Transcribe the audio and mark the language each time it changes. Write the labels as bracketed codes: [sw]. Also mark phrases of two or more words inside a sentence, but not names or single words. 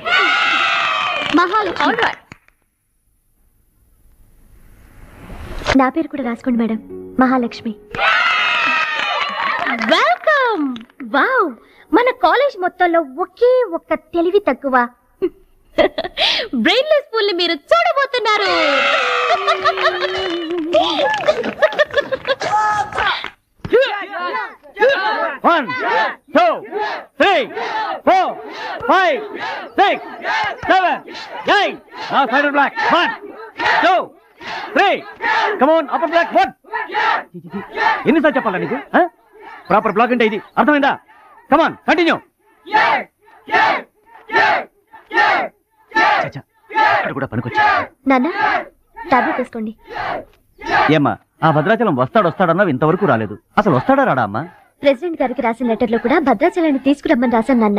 [te] మహాలక్ష్మి. నా పేరు కూడా రాసుకోండి మేడం, మహాలక్ష్మి. వెల్కమ్. వావ్, మన కాలేజ్ మొత్తంలో ఒకే ఒక్క తెలివి తక్కువ [en] brainless fool [te] ని మీరు చూడబోతున్నారు. [en] One, two, three, four, five, six, seven, eight. Now side of black. 1, 2, 3. Come on, upper black. 1. [te] ఎన్నిసార్లు చెప్పాలా నీకు? [en] proper block [te] అంటే ఇది అర్థమైందా? [en] Come on, continue. [te] ఇక్కడ కూడా పనికొచ్చా. నాన్న టాబ్లెట్ తీసుకోండి. ఏమ్మా, ఆ భద్రాచలం వస్తాడన్నావు, ఇంతవరకు రాలేదు. అసలు వస్తాడా రాడా అమ్మా? ప్రెసిడెంట్ గారికి రాసిన లెటర్ లో కూడా భద్రాచలాన్ని తీసుకురమ్మని రాశాను నాన్న.